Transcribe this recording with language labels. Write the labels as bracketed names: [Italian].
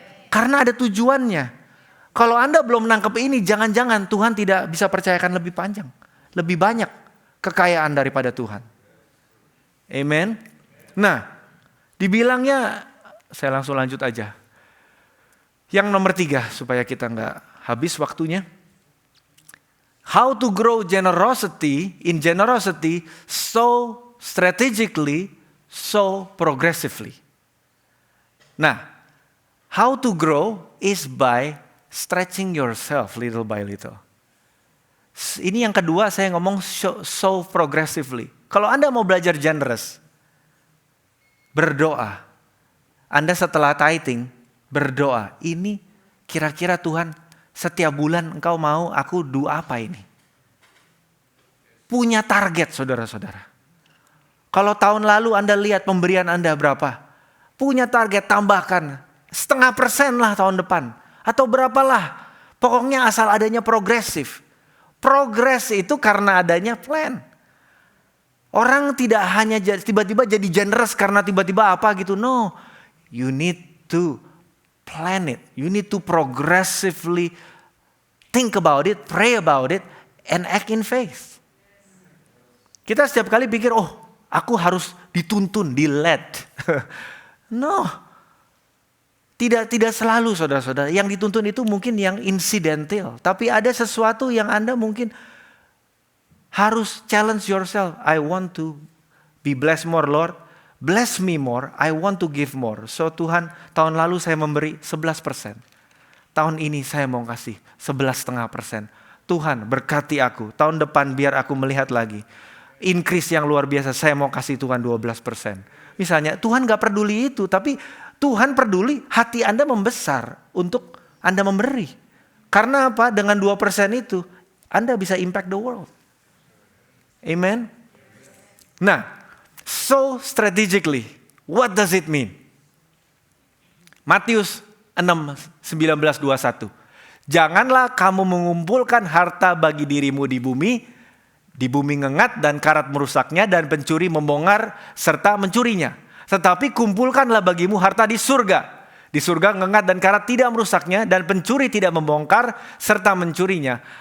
[Indonesian] Karena ada tujuannya. Kalau Anda belum nangkep ini, jangan-jangan Tuhan tidak bisa percayakan lebih panjang, lebih banyak kekayaan daripada Tuhan. Amen. Nah, dibilangnya, saya langsung lanjut aja. Yang nomor 3, supaya kita nggak habis waktunya. [English] How to grow generosity so strategically, so progressively. Nah, how to grow is by stretching yourself little by little. [Indonesian] Ini yang kedua saya ngomong [English] so progressively. [Indonesian] Kalau Anda mau belajar generous, berdoa. Anda setelah tithing, berdoa. Ini kira-kira Tuhan setiap bulan engkau mau aku do apa ini? Punya target saudara-saudara. Kalau tahun lalu Anda lihat pemberian Anda berapa? Punya target, tambahkan 0,5% lah tahun depan. Atau berapalah. Pokoknya asal adanya progresif. Progres itu karena adanya plan. Orang tidak hanya tiba-tiba jadi generous karena tiba-tiba apa gitu. [English] No, you need to plan it. You need to progressively think about it, pray about it, and act in faith. [Indonesian] Kita setiap kali pikir, oh aku harus dituntun, di-led. No, tidak selalu saudara-saudara. Yang dituntun itu mungkin yang incidental. Tapi ada sesuatu yang Anda mungkin harus [English] challenge yourself. I want to be blessed more, Lord. Bless me more, I want to give more. [Indonesian] So Tuhan, tahun lalu saya memberi 11%. Tahun ini saya mau kasih 11,5%. Tuhan berkati aku. Tahun depan biar aku melihat lagi. Increase yang luar biasa, saya mau kasih Tuhan 12%. Misalnya Tuhan gak peduli itu, tapi Tuhan peduli hati Anda membesar untuk Anda memberi. Karena apa? Dengan 2% itu, Anda bisa [English] impact the world. [Indonesian] Amen. [English] Nah, so strategically, what does it mean? [Indonesian] Matius 6:19-21. Janganlah kamu mengumpulkan harta bagi dirimu di bumi ngengat dan karat merusaknya dan pencuri membongkar serta mencurinya. Tetapi kumpulkanlah bagimu harta di surga. Di surga ngengat dan karat tidak merusaknya dan pencuri tidak membongkar serta mencurinya.